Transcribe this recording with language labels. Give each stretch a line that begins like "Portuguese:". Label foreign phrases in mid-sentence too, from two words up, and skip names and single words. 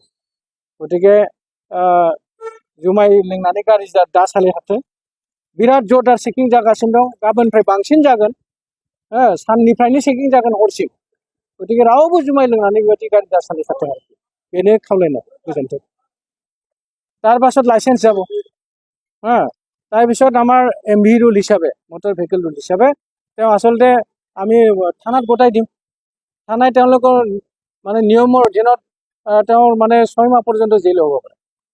Bodo: गतिके जुमाय लोंनानै गारि दा सालायहाथों। बिराद जरदार चेकिं जागासिनो दं, गाबोननिफ्राय बांसिन जागोन। साननिफ्रायनो चेकिं जागोन हरसिम। गतिके रावबो जुमाय लोंनानै बेबायदि गारि दा सालायखाथों आरोखि। बेनो खावलायनाय। गोजोन्थों।
Assamese: তাৰপাছত লাইসেন্স যাব। তাৰপিছত আমাৰ MV ৰুল হিচাপে,
English: motor vehicle rule
Assamese: হিচাপে তেওঁ আচলতে আমি থানাত গতাই দিম। থানাই তেওঁলোকৰ মানে নিয়মৰ অধীনত তেওঁৰ মানে 6 মাহ পৰ্যন্ত জেল হ'ব পাৰে।